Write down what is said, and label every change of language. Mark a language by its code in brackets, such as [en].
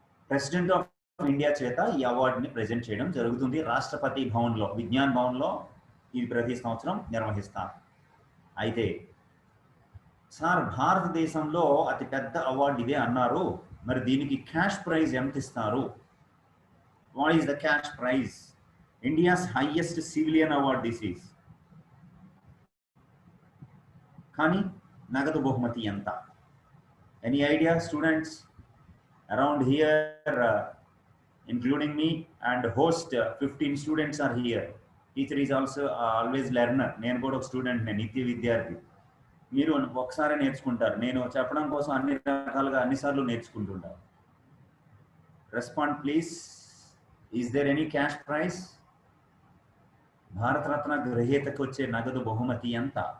[te] President of India చేత ఈ అవార్డుని ప్రజెంట్ చేయడం జరుగుతుంది రాష్ట్రపతి భవన్లో, విజ్ఞాన్ భవన్లో ఇది ప్రతి సంవత్సరం నిర్వహిస్తారు. అయితే సార్ భారతదేశంలో అతి పెద్ద అవార్డు ఇదే అన్నారు, మరి దీనికి క్యాష్ ప్రైజ్ ఎంత ఇస్తారు? [en] What is the cash prize? India's highest civilian award this is. [te] కానీ నగదు బహుమతి ఎంత? [en] Any idea students? Around here including me and host 15 students are here. Teacher is also always learner. [te] నేను కూడా ఒక స్టూడెంట్, నేను నిత్య విద్యార్థి. మీరు ఒకసారి నేర్చుకుంటారు, నేను చెప్పడం కోసం అన్ని రకాలుగా అన్నిసార్లు నేర్చుకుంటుంటారు. [en] Respond please. Is there any cash prize? [te] Bharat Ratna గ్రహీతకు వచ్చే నగదు బహుమతి ఎంత?